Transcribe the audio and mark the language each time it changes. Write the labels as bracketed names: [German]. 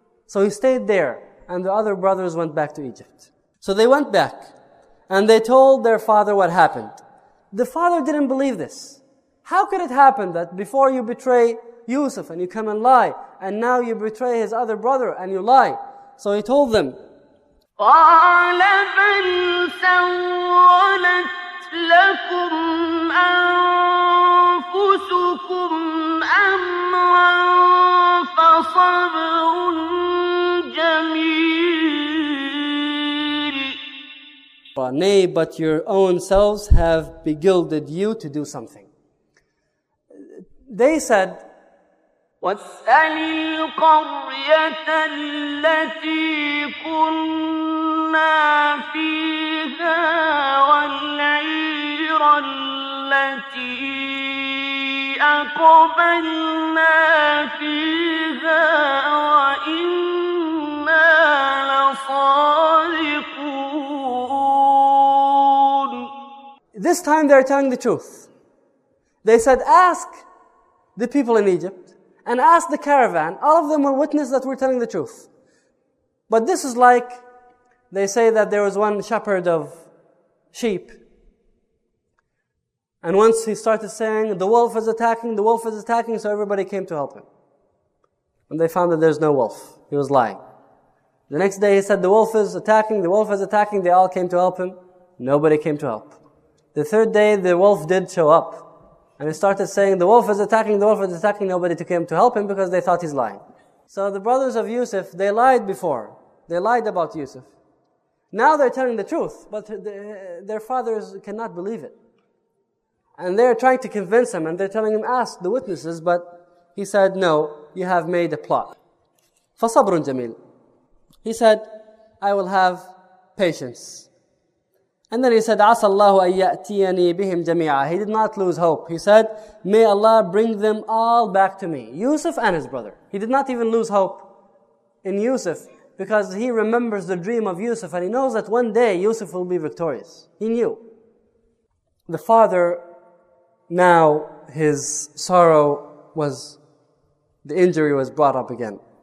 [English] So he stayed there, and the other brothers went back to Egypt. So they went back, and they told their father what happened. The father didn't believe this. How could it happen that before you betray Yusuf and you come and lie, and now you betray his other brother and you lie? So he told them, [Arabic] قال بل سولت لكم أنفسكم أمرا فصبر جميل. [English] Nay, but your own selves have beguiled you to do something. They said, [Arabic] واسأل القرية التي كنا فيها والعير التي أقبلنا فيها وإنا لصادقون. [English] This time they're telling the truth. They said, ask the people in Egypt, and ask the caravan. All of them will witness that we're telling the truth. But this is like, they say that there was one shepherd of sheep. And once he started saying, the wolf is attacking, so everybody came to help him. And they found that there's no wolf. He was lying. The next day he said, the wolf is attacking, they all came to help him. Nobody came to help. The third day the wolf did show up. And he started saying, the wolf is attacking, nobody came to help him because they thought he's lying. So the brothers of Yusuf, they lied before. They lied about Yusuf. Now they're telling the truth, but their fathers cannot believe it. And they're trying to convince him, and they're telling him, ask the witnesses, but he said, no, you have made a plot. [Arabic] فَصَبْرٌ جَمِيلٌ. [English] He said, I will have patience. And then he said, [Arabic] عَسَى اللَّهُ أَن يَأْتِيَنِي بِهِمْ جَمِيعًا. [English] He did not lose hope. He said, may Allah bring them all back to me. Yusuf and his brother. He did not even lose hope in Yusuf, because he remembers the dream of Yusuf, and he knows that one day Yusuf will be victorious. He knew. The father, now his sorrow was, the injury was brought up again.